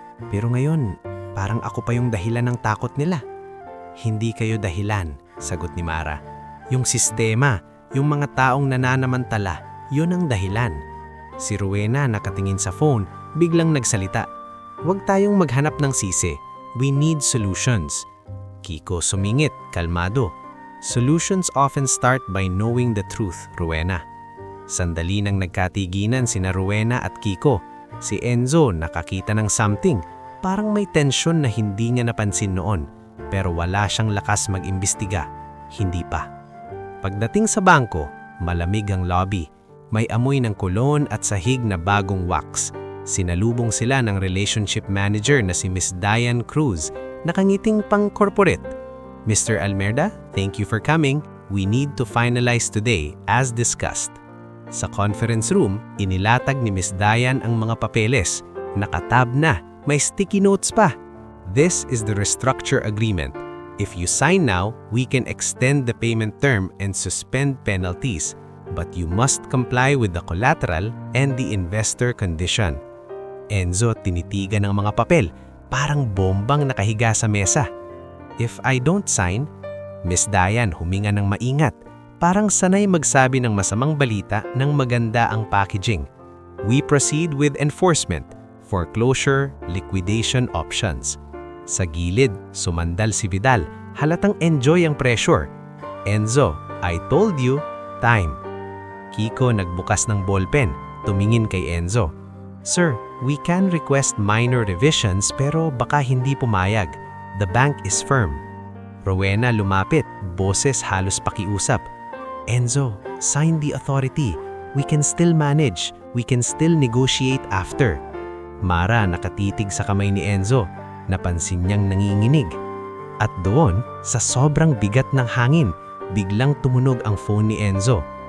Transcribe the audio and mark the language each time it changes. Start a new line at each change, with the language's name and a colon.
Filipino: Pero ngayon, parang ako pa yung dahilan ng takot nila. Hindi kayo dahilan, sagot ni Mara. Yung sistema, yung mga taong nananamantala, yun ang dahilan. Si Rowena nakatingin sa phone, biglang nagsalita. Huwag tayong maghanap ng sisi.
English: We need solutions.
Filipino: Kiko sumingit, kalmado.
English: Solutions often start by knowing the truth, Rowena.
Filipino: Sandali nang nagkatiginan sina Rowena at Kiko. Si Enzo nakakita ng something. Parang may tensyon na hindi niya napansin noon. Pero wala siyang lakas mag-imbestiga. Hindi pa. Pagdating sa bangko, malamig ang lobby. May amoy ng kolon at sahig na bagong wax. Sinalubong sila ng relationship manager na si Miss Diane Cruz, nakangiting pang-corporate. Mr.
English: Almerda, thank you for coming. We need to finalize today as discussed.
Filipino: Sa conference room, inilatag ni Miss Diane ang mga papeles. Nakatab na, may sticky notes pa.
English: This is the restructure agreement. If you sign now, we can extend the payment term and suspend penalties, but you must comply with the collateral and the investor condition.
Filipino: Enzo tinitigan ang mga papel, parang bombang nakahiga sa mesa.
English: If I don't sign,
Filipino: Miss Diane huminga ng maingat, parang sanay magsabi ng masamang balita ng maganda ang packaging.
English: We proceed with enforcement, foreclosure, liquidation options.
Filipino: Sa gilid, sumandal si Vidal, halatang enjoy ang pressure. Enzo,
English: I told you, time.
Filipino: Kiko nagbukas ng ballpen, tumingin kay Enzo.
English: Sir, we can request minor revisions
Filipino: pero baka hindi pumayag.
English: The bank is firm.
Filipino: Rowena lumapit, boses halos pakiusap.
English: Enzo, sign the authority. We can still manage. We can still negotiate after.
Filipino: Mara nakatitig sa kamay ni Enzo. Napansin niyang nanginginig. At doon, sa sobrang bigat ng hangin, biglang tumunog ang phone ni Enzo.